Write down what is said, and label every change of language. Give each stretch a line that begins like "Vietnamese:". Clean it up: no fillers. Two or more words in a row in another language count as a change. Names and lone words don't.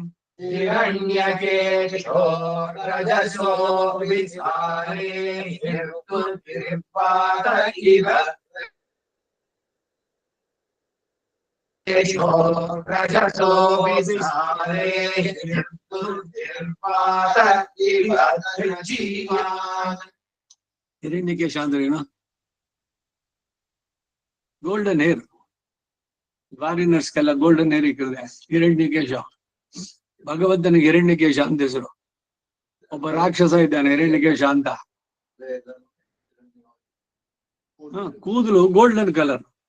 Sanskrit: हिरण्यकेशो रजसो विसारे हिर्दुर्निर्वात इव केशो रजसो विसारे हिर्दुर्निर्वात इव ध्रजीमान्
Kannada: ಹಿರಣ್ಯಕೇಶ ಅಂದ್ರೆ ಏನು?
English: golden hair.
Kannada: ಫಾರಿನರ್ಸ್ಗೆಲ್ಲ
English: golden hair
Kannada: ಇಕ್ಕಿದೆ ಹಿರಣ್ಯಕೇಶ. ಭಗವಂತನಿಗೆ ಹಿರಣ್ಯಕೇಶ ಅಂತ ಹೆಸರು. ಒಬ್ಬ ರಾಕ್ಷಸ ಇದ್ದಾನೆ ಹಿರಣ್ಯಕೇಶ ಅಂತ. ಕೂದಲು
English: golden colour.